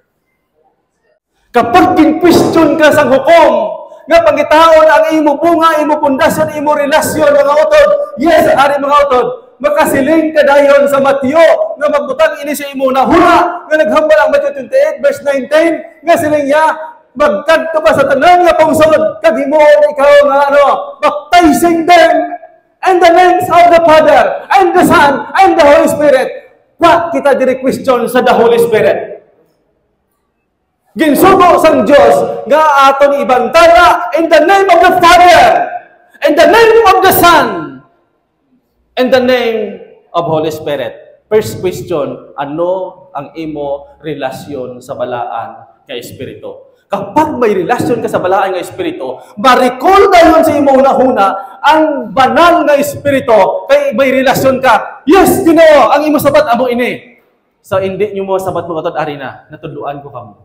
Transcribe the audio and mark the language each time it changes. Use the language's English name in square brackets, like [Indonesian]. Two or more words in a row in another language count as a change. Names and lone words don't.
[Hiligaynon] Kapag kin-question ka sa hukom, nga pangitaon ang imo bunga, imo pundasyon, imo relasyon, mga utod, yes, ari mga utod, makasiling ka dayon sa Mateo, nga magbutang ini sa imo na hula, nga naghambal ang Mateo 28, verse 19, nga siling niya, magkadto ba sa tanan nga pungsod, kag himuon ikaw nga [English] baptizing them in the names of the Father, and the Son, and the Holy Spirit. [Hiligaynon] Wa kita diri question sa the Holy Spirit. Ginsugo sang Dios nga aton ibantala [English] in the name of the Father, in the name of the Son, in the name of Holy Spirit. First question, [Hiligaynon] ano ang imo relasyon sa balaan nga Espiritu? Kapag may relasyon ka sa balaan nga Espiritu, ma-recall dayon sa imo una-una ang banal nga Espiritu kay may relasyon ka. Yes, Ginoo, ang imo sabat amo ini. So hindi niyo mo sabat mo katod ari na, natudluan ko kamo.